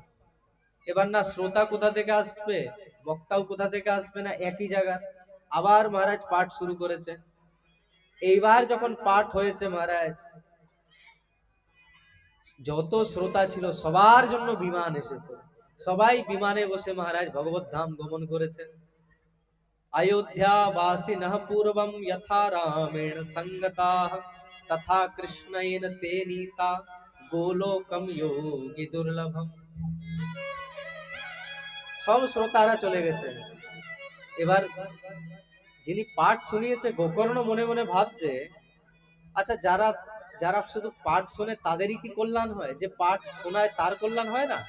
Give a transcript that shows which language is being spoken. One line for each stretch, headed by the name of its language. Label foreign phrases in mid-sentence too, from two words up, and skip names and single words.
Bangla: এবার না শ্রোতা কোথা থেকে আসবে, বক্তাও কোথা থেকে আসবে না, একই জায়গা। আবার মহারাজ পাঠ শুরু করেছে। এইবার যখন পাঠ হয়েছে মহারাজ, যত শ্রোতা ছিল সবার জন্য বিমান এসেছে, সবাই বিমানে বসে মহারাজ ভগবত ধাম গমন করেছেন।
Sanskrit: अयोध्या वासिनः पूर्वं यथा रामेण संगताः तथा कृष्णेन ते नीता गोलोकम योगी दुर्लभम।
Bangla: সব শ্রোতারা চলে গেছে। এবার যিনি পাঠ শুনিয়েছে গোকর্ণ মনে মনে ভাবছে, আচ্ছা যারা যারা শুধু পাঠ শোনে তাদেরই কি কল্যাণ হয়? যে পাঠ শোনায় তার কল্যাণ হয় না?